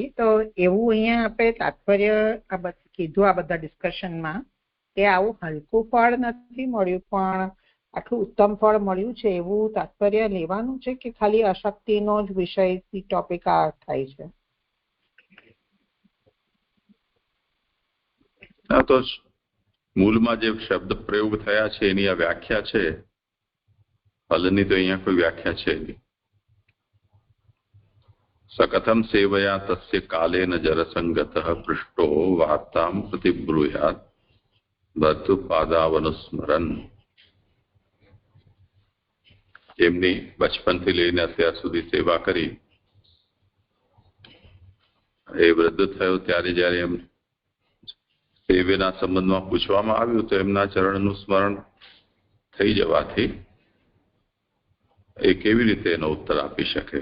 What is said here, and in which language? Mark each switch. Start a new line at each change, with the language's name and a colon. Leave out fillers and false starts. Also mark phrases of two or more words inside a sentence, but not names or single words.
Gujarati: તો એવું અહીંયા આપણે તાત્પર્ય કીધું આ બધા ડિસ્કશનમાં કે આવું હલકું ફળ નથી મળ્યું, પણ આટલું ઉત્તમ ફળ મળ્યું છે એવું તાત્પર્ય લેવાનું છે કે ખાલી અશક્તિનો જ વિષયથી ટોપિક આ થાય છે? આ તો મૂળમાં જે શબ્દ પ્રયોગ થયા છે એની આ વ્યાખ્યા છે. ફલની તો અહીંયા કોઈ વ્યાખ્યા છે નહીં.
Sanskrit: सकथम सेवया तस्य कालेन जरसंगतः पृष्टो वार्तां प्रतिब्रूयात् भर्तृपादावनुस्मरन्.
Gujarati: એમની બચપનથી લઈને અત્યાર સુધી સેવા કરી, એ વૃદ્ધ થયો ત્યારે જયારે એમ સેવ્યના સંબંધમાં પૂછવામાં આવ્યું તો એમના ચરણનું સ્મરણ થઈ જવાથી એ કેવી રીતે એનો ઉત્તર આપી શકે?